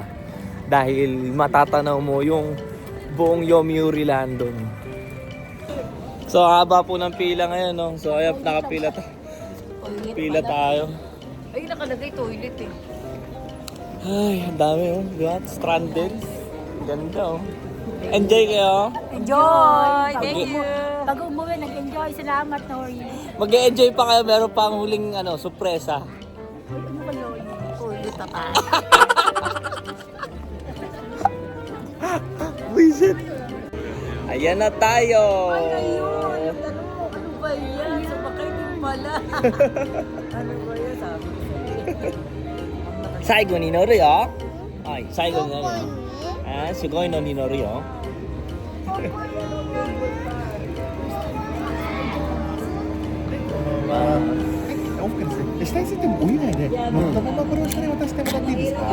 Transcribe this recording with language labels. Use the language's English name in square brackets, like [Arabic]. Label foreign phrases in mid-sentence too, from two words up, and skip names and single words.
[Filipino] Dahil matatanaw mo yung buong Yomiuri Land dun. So, haba po ng pila ngayon, no? So, ayan, nakapila pila tayo. Ay, nakalagay toilet eh. Ay, ang dami, oh. Diba? Stranded. Ganda, oh. Enjoy kayo. Enjoy! [English] Thank you. [Filipino] Pag umuwi, nag-enjoy. Salamat, Nori. Mag-e-enjoy pa kayo. Meron pang huling sorpresa. Uy, ano ba yun? Toilet na tayo. Wisit. Ayan na tayo. Ayun! Ano ba yan? Sumakay din pala. Ano ba yan? Sabi ko sa'yo. [Japanese] 最後に乗るよ。はい、最後に乗るよ。あー、すごいのに乗るよ。オフですね。下についても降りないで、乗ったままこれを下に渡してもらっていいですか。